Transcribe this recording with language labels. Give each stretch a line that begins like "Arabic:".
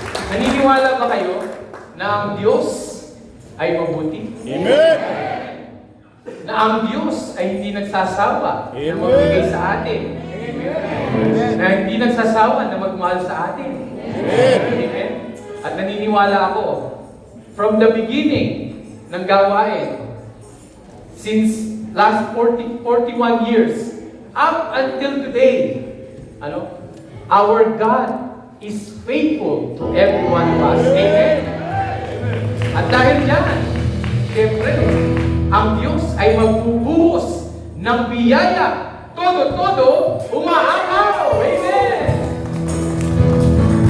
Filipino: Naniniwala ba kayo na ang Diyos ay mabuti? Amen. Na ang Diyos ay hindi nagsasawa na magbigay sa atin. Amen. Na hindi nagsasawa na magmahal sa atin. Amen. At naniniwala ako,
English: from the beginning
Filipino: ng gawain,
English: since last 41 years, up until today, our God is faithful to every one of us.
Filipino: Amen? At dahil yan, siyempre, ang Diyos ay magbubuhos ng biyaya, todo-todo, umaaraw. Amen! Hallelujah.